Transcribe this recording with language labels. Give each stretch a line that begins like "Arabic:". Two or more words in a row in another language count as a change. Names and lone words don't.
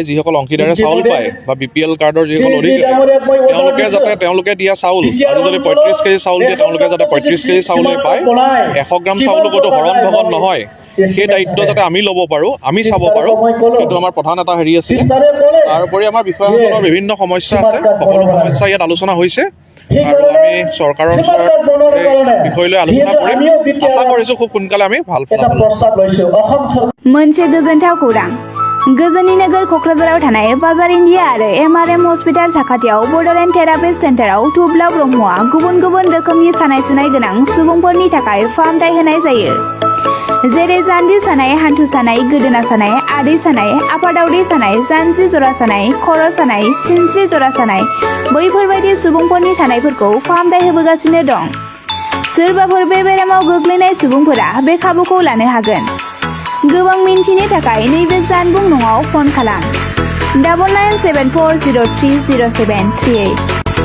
Assamese: যিসকল অংশীদাৰে চাউল পায় বা BPL কাৰ্ডৰ যিসকল অধিকাৰী তেওঁলোকে দিয়া চাউল আৰু যদি 35 কেজি চাউল দিয়ে তেওঁলোকে যাতে 35 কেজি চাউলেই পায় 100 গ্ৰাম চাউলো ক'তো হৰণ ভগন নহয় সেই দায়িত্ব যাতে আমি ল'ব পাৰোঁ আমি চাব পাৰোঁ সেইটো আমাৰ প্ৰধান এটা হেৰি আছিলে তাৰোপৰি আমাৰ বিষয়াসকলৰ বিভিন্ন সমস্যা আছে সকলো সমস্যা ইয়াত আলোচনা হৈছে আৰু আমি চৰকাৰৰ ওচৰত বিষয় লৈ আলোচনা কৰিম আশা কৰিছোঁ খুব সোনকালে আমি ভাল ফলাফল
Bodo: मोनसे गोजोनथाव खौरां गोजोननि नोगोर क'क्राझाराव थानाय बाजार इन्डिया आरो MRM हस्पिटाल साखाथियाव बड'लेण्ड थेरापि सेन्टाराव थुब्ला ब्रह्मआ गुबुन गुबुन रोखोमनि सानाय सुनाय गोनां सुबुंफोरनि थाखाय फाहामथाय होनाय जायो जेरै जान्जि सानाय हान्थु सानाय गोदोना सानाय आदै सानाय आफादावदै सानाय जानजि जरा सानाय खर' सानाय सिनस्रि जरा सानाय बैफोरबायदि सुबुंफोरनि सानायफोरखौ फाहामथाय होबोगासिनो दं सोरबाफोर बे बेरामाव गोग्लैनाय सुबुंफोरा बे खाबुखौ लानो हागोन गोबां मिन्थिनो थाखाय नैबे जानबुं नङाव फन खालाम 9974030738